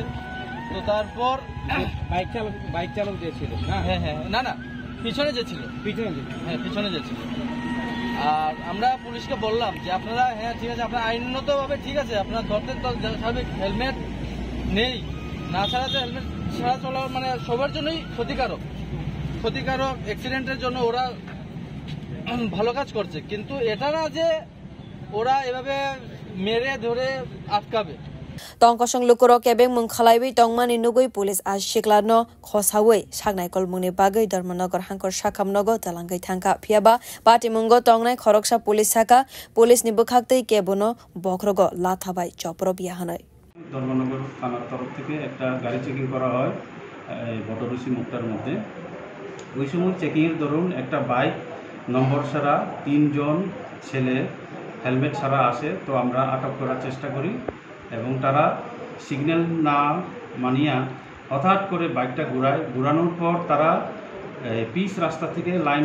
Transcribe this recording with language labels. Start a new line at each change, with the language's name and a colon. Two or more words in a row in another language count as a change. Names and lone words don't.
Bangla: তো তারপর বাইক চালক যে ছিল হ্যাঁ না পিছনে যে ছিল পিছনে যে ছিল আর আমরা পুলিশকে বললাম যে আপনারা হ্যাঁ ঠিক আছে আপনারা আইনগতভাবে ঠিক আছে আপনারা ধরতে স্বাভাবিক হেলমেট নেই না ছাড়া যে হেলমেট ছাড়া চলা মানে সবার জন্যই ক্ষতিকারক অ্যাক্সিডেন্টের জন্য ওরা ভালো কাজ করছে কিন্তু এটা না যে ওরা এভাবে মেরে ধরে আটকাবে
Kok Borok: Tongkosong lukurok kebeng mungkhalaiwi tongmani nugoi police as shiklano khosawei sagnai kolmungni bagai Dharmanagar hangkor sakamnogo talangai thangka phiaba party mungo tongnai khoroksha police saka police ni bukhaktei kebono bokrogo lathabai chopro biahanai
Bangla: Dharmanagar থানার তরফ থেকে একটা গাড়ি চেকিং করা হয় বটরসি মুক্তার মধ্যে ওই সময় চেকিং এর দরুন একটা
English: bike number
Bangla: ছাড়া তিনজন ছেলে হেলমেট ছাড়া আসে তো আমরা আটক করার চেষ্টা করি এবং তারা সিগন্যাল না মানিয়া হঠাৎ করে বাইকটা ঘোরানোর পর তারা পিচ রাস্তা থেকে লাইন